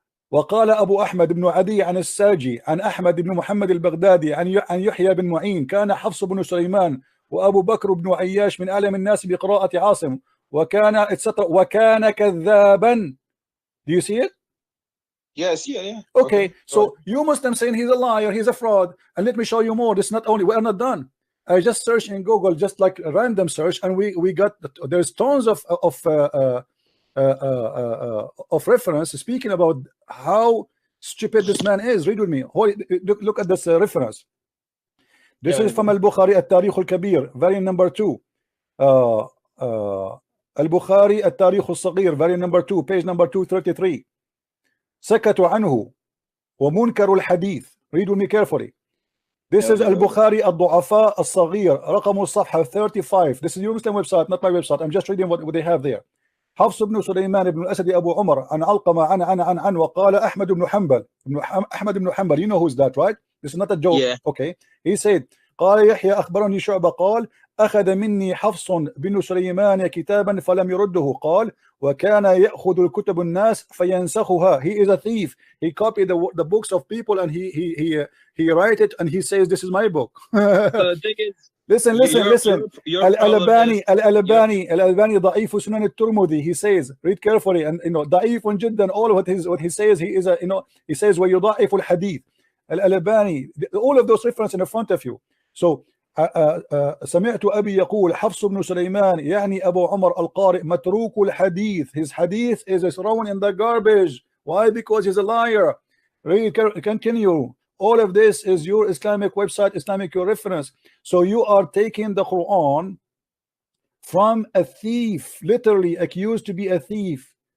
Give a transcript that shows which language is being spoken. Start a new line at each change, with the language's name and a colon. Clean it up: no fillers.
Arabic: وقال أبو أحمد بن عدي عن الساجي عن أحمد بن محمد البغدادي عن يحيى بن معين كان حفص بن سليمان وأبو بكر بن عياش من أعلم الناس بقراءة عاصم وكان etc. وكان كذابا.
English: Do you see it? Yes, yeah. Okay, so you Muslims saying he's a liar, he's a fraud, and let me show you more. This not only, we are not done. I just searched in Google, just like a random search, and we got, there's tons of reference speaking about how stupid this man is. Read with me. Look at this reference. This is from Al-Bukhari التاريخ الكبير, volume number 2. Al-Bukhari التاريخ الصغير, volume number 2, page number 233.
Arabic: سكتوا عنه ومنكر الحديث.
English: Read with me carefully. This is Al-Bukhari الضعفاء الصغير,
Arabic: رقم الصفحة
English: 35. This is your Muslim website, not my website. I'm just reading what they have there.
Arabic: حفص بن سليمان بن الأسد أبو عمر عن علقمة عن وقال أحمد بن حنبل.
English: You know who's that, right? This is not a joke. Yeah. Okay. He said
Arabic: قال يحيى أخبرني شعبة قال أخذ مني حفص بن سليمان كتابا فلم يرده. قال وكان يأخذ الكتب الناس فينسخها.
English: He is a thief. He copied the books of people and he write it and he says this is my book. The thing is, listen. Al-Albani ضعيف سنن الترمذي. He says, read carefully, and you know
Arabic: ضعيف جدا.
English: All what he says, he is a, you know, he says
Arabic: ويضعف الحديث.
English: Al-Albani, all of those references in front of you.
Arabic: So سمعت أبي يقول حفص بن سليمان يعني أبو عمر القارئ متروك الحديث.
English: His hadith is thrown in the garbage. Why? Because he's a liar. Read, continue. All of this is your Islamic website, Islamic reference. So you are taking the Quran from a thief, literally accused to be a thief.